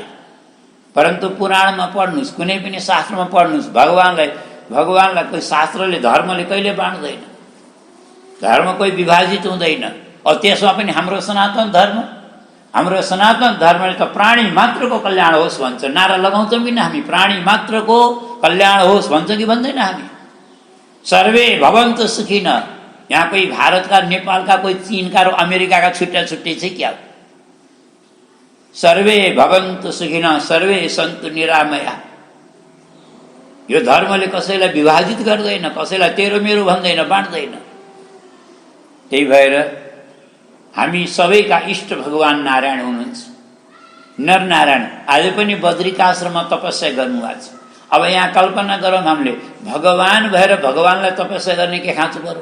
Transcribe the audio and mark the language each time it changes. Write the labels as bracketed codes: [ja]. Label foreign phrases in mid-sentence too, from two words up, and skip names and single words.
[ne] परन्तु पुराणमा पढ्नुहोस्, कुनै पनि शास्त्रमा पढ्नुहोस्, भगवानलाई कोही शास्त्रले, धर्मले कहिले बाँड्दैन। धर्म कोही विभाजित हुँदैन। और त्यसमा पनि हाम्रो सनातन धर्मले त प्राणी मात्रको कल्याण होस् भन्छ। नारा लगाउँछौँ कि हामी, प्राणी मात्रको कल्याण होस् भन्छ कि भन्दैन हामी? [sa] सर्वे भवन्तु सुखिन। [ne] यहाँ कोही भारतका, नेपालका, कोही चीनका र अमेरिकाका छुट्टा छुट्टै छ क्या? [sa] सर्वे भवन्तु सुखिन सर्वे सन्तु निरामया। [ne] यो धर्मले कसैलाई विभाजित गर्दैन, कसैलाई तेरो मेरो भन्दैन, बाँड्दैन। त्यही भएर हामी सबैका इष्ट भगवान नारायण हुनुहुन्छ, नर नारायण। आज पनि बद्रिकाश्रममा तपस्या गर्नुभएको छ। अब यहाँ कल्पना गरौँ, हामीले भगवान भएर भगवानलाई तपस्या गर्ने के खाँचो गरौँ?